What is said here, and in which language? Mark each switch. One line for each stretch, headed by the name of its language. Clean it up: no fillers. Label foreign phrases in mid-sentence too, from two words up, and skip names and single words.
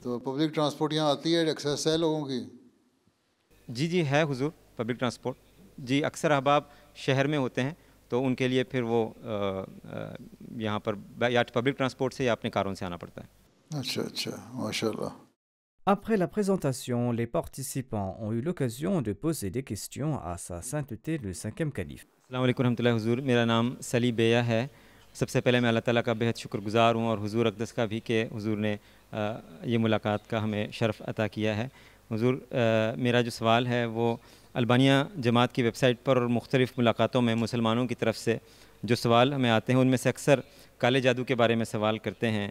Urdu: تو
English: public transport
Urdu: یہاں آتی ہے, ایکسیس ہے لوگوں کی؟ جی ہے حضور
English: public transport.
Urdu: جی اکثر احباب شہر میں ہوتے ہیں تو ان کے لیے پھر وہ یہاں پر یا
English: public transport
Urdu: سے یا اپنے کاروں سے آنا پڑتا ہے. اچھا
Arabic: ماشاء اللہ.
French: Après la présentation, les participants ont eu l'occasion de poser des questions à Sa Sainteté le 5e Calife.
Arabic: السلام علیکم رحمۃ اللہ.
Urdu: حضور میرا نام سلی بیہ ہے. سب سے پہلے میں اللہ تعالیٰ کا بہت شکر گزار ہوں اور حضور اقدس کا بھی کہ حضور نے یہ ملاقات کا ہمیں شرف عطا کیا ہے. حضور میرا جو سوال ہے وہ البانیہ جماعت کی ویب سائٹ پر اور مختلف ملاقاتوں میں مسلمانوں کی طرف سے جو سوال ہمیں آتے ہیں ان میں سے اکثر کالے جادو کے بارے میں سوال کرتے ہیں.